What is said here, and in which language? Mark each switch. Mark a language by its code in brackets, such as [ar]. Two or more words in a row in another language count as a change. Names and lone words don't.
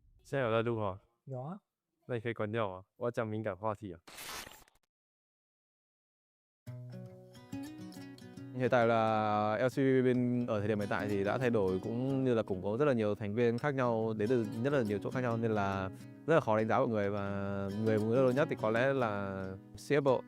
[zh] 现在有在录啊？有啊。那你可以关掉吗？我要讲敏感话题啊。 [vi] Hiện tại là LCP bên ở thời điểm hiện tại thì đã thay đổi cũng như là củng cố rất là nhiều thành viên khác nhau đến từ rất là nhiều chỗ khác nhau nên là rất là khó đánh giá mọi người và người lớn nhất thì có lẽ là CFO.